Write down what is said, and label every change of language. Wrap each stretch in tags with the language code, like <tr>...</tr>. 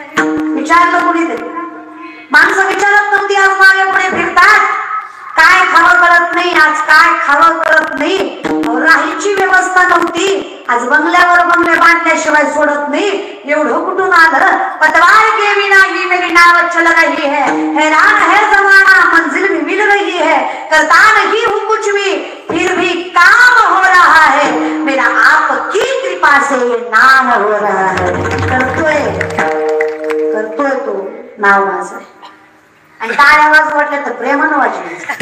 <mr>विचारलं कोणी तरी माणसं विचारत नव्हती आज मागे पुढे फिरतात. काय खावं कळत नाही आज काय खावं कळत नाही. राहायची व्यवस्था नव्हती आज बंगल्यावर बंगले बांधल्याशिवाय सोडत नाही. एवढं कुठून आलं.</mr> <hi>पतवार के बिना ही मेरी नाव चल रही है. हैरान है जमाना मंजिल भी मिल रही है. करता नहीं हूँ कुछ भी फिर भी काम हो रहा है. मेरा आपकी कृपा से ये नाम हो रहा है.</hi> <mr>करतोय तो नाव माझं. आणि टाळ्या आवाज वाटले तर प्रेमानं वाजले.</mr>